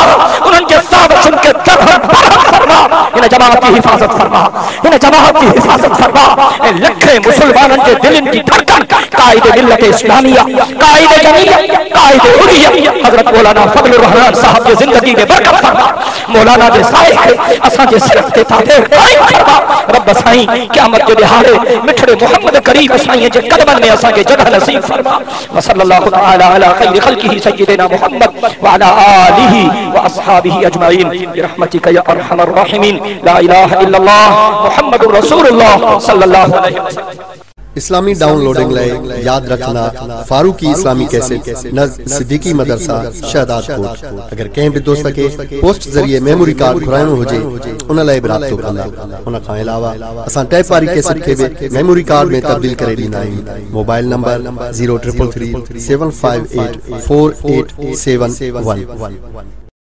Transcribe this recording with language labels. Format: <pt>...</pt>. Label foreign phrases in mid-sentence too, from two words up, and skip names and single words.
<sd>उन्हनि जे साज़िशुनि खे तरहम बरहम फरमा। हिन जमात की हिफ़ाज़त फरमा, हिन जमात की हिफ़ाज़त फरमा ऐं लखे मुसलमाननि जे दिलनि जी धड़कन काइदे मिल्लत इस्लामिया, काइदे जमीयत, काइदे उलियत हज़रत मौलाना फज़लुर रहमान साहब की ज़िंदगी में बरकत फरमा। मौलाना जे साए खे असांजे सिर ते ताबीर कायम फरमा। रब साईं क़यामत जे ॾिहाड़े मिठड़े मोहम्मद करीम साईं जे कदमनि में असांखे जगह नसीब फरमा।</sd> <ar>وصلى الله تعالى على خير خلقه سيدنا محمد وعلى آله وأصحابه أجمعين برحمتك يا أرحم الراحمين. لا إله إلا الله محمد رسول الله صلى الله عليه وسلم.</ar> <sd>इस्लामी डाउनलोडिंग लाए याद रखना फारूकी इस्लामी कैसेट नज़ सिद्दीकी मदरसा शहदाद कोट। अगर कंहिं बि दोस्त के पोस्ट जरिए मेमोरी कार्ड घुराइणो हुजे उन लाइ बि राब्तो कंदा। उन खां अलावा असां टैप वारी कैसेट खे बि मेमोरी कार्ड में तब्दील करे ॾींदा आहियूं। मोबाइल नंबर 0333 758 4871।</sd>